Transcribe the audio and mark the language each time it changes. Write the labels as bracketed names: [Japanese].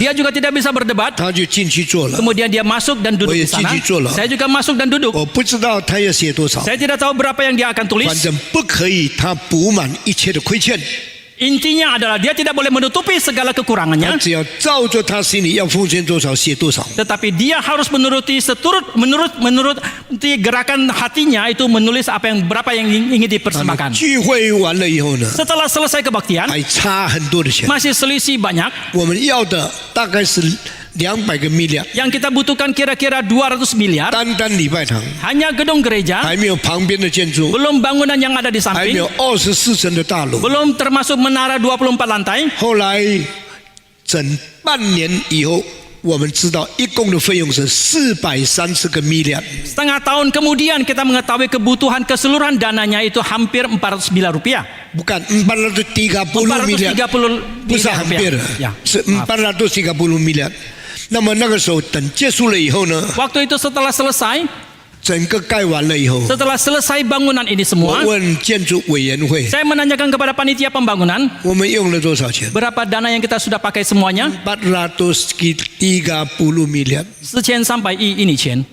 [Indonesian] Dia juga tidak bisa berdebat. [Chinese] 他就进去做了。 [Indonesian] Kemudian dia masuk dan duduk di sana. Saya juga masuk dan duduk. [Chinese] 我不知道他要写多少， [Indonesian] Saya tidak tahu berapa yang dia akan [Chinese] 反 [Indonesian] tulis. [Chinese] 正不可以他补满一切的亏欠， [Indonesian] Intinya adalah dia tidak boleh menutupi segala [Chinese] 他 [Indonesian] kekurangannya. [Chinese] 只要照着他心里要奉献多少写多少。 [Indonesian] Tetapi dia harus menuruti menurut gerakan hatinya itu menulis apa yang berapa yang ingin dipersembahkan. [Chinese] 聚会完了以后呢， [Indonesian] Setelah selesai kebaktian [Chinese] 还差很多的钱。 [Indonesian] masih selisih banyak. [Chinese] 我们要的大概是200个 million， [Indonesian] Yang kita butuhkan kira-kira 200 miliar. [Chinese] 单单礼拜堂 [Indonesian] Hanya gedung gereja, [Chinese] 还没有旁边的建筑， [Indonesian] belum bangunan yang ada di [Chinese] 还没有24层的大楼。 [Indonesian] belum termasuk menara 24 lantai. [Chinese] 后来整半年以后，我们知道一共的费用是430个 million， [Indonesian] Setengah tahun kemudian kita mengetahui kebutuhan keseluruhan dananya itu hampir 400 miliar rupiah. bukan 430 million， 430 [Chinese] 不是 [Indonesian] miliar hampir， rupiah. Ya, [Chinese] 是 [Indonesian] maaf. [English] 430 million。 [Chinese] 那么那个时候等结束了以后呢， [Indonesian] Waktu itu setelah selesai, [Chinese] 整个盖完了以后， [Indonesian] setelah selesai bangunan ini [Chinese] 我 [Indonesian] semua, [Chinese] 问建筑委员会， [Indonesian] saya menanyakan kepada panitia pembangunan, [Chinese] 我们用了多少钱？ [Indonesian] berapa dana yang kita sudah pakai semuanya? [English] 430 million。 [Indonesian] Sekian sampai ini钱.